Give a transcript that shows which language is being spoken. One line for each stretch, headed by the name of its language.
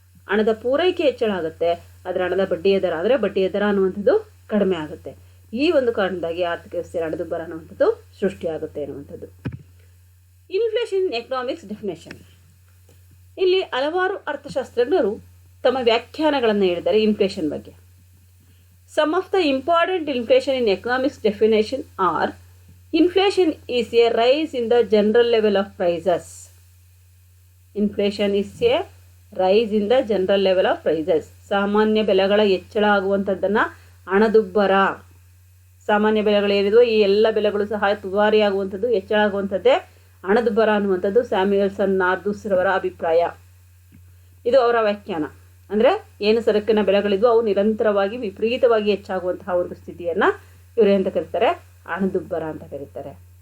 Kannada: ಹಣದ ಪೂರೈಕೆ ಹೆಚ್ಚಳ ಆಗುತ್ತೆ, ಆದರೆ ಹಣದ ಬಡ್ಡಿಯ ದರ ಅಂದರೆ ಬಡ್ಡಿಯ ದರ ಅನ್ನುವಂಥದ್ದು ಕಡಿಮೆ ಆಗುತ್ತೆ. ಈ ಒಂದು ಕಾರಣದಿಂದಾಗಿ ಆರ್ಥಿಕ ವ್ಯವಸ್ಥೆಯಲ್ಲಿ ಹಣದುಬ್ಬರ ಅನ್ನುವಂಥದ್ದು ಸೃಷ್ಟಿಯಾಗುತ್ತೆ ಅನ್ನುವಂಥದ್ದು.
English: Inflation in economics definition.
Kannada: ಇಲ್ಲಿ ಹಲವಾರು ಅರ್ಥಶಾಸ್ತ್ರಜ್ಞರು ತಮ್ಮ ವ್ಯಾಖ್ಯಾನಗಳನ್ನು ಹೇಳಿದ್ದಾರೆ ಇನ್ಫ್ಲೇಷನ್ ಬಗ್ಗೆ.
English: Some of the important inflation in economics definition are: inflation is a rise in the general level of prices. Inflation is a rise in the general level of prices.
Kannada: ಸಾಮಾನ್ಯ ಬೆಲೆಗಳ ಹೆಚ್ಚಳ ಆಗುವಂಥದ್ದನ್ನು ಹಣದುಬ್ಬರ. ಸಾಮಾನ್ಯ ಬೆಲೆಗಳು ಏನಿದೋ ಈ ಎಲ್ಲ ಬೆಲೆಗಳು ಸಹ ದುಬಾರಿ ಆಗುವಂಥದ್ದು, ಹೆಚ್ಚಳ ಆಗುವಂಥದ್ದೇ ಹಣದುಬ್ಬರ ಅನ್ನುವಂಥದ್ದು ಸ್ಯಾಮ್ಯುಯಲ್ಸನ್ ನಾರ್ದೂಸ್ ರವರ ಅಭಿಪ್ರಾಯ. ಇದು ಅವರ ವ್ಯಾಖ್ಯಾನ. ಅಂದರೆ ಏನು ಸರಕಿನ ಬೆಲೆಗಳಿದ್ವು ಅವು ನಿರಂತರವಾಗಿ ವಿಪರೀತವಾಗಿ ಹೆಚ್ಚಾಗುವಂತಹ ಒಂದು ಸ್ಥಿತಿಯನ್ನು ಇವರು ಅಂತ ಕರೀತಾರೆ ಹಣದುಬ್ಬರ ಅಂತ ಕರೀತಾರೆ.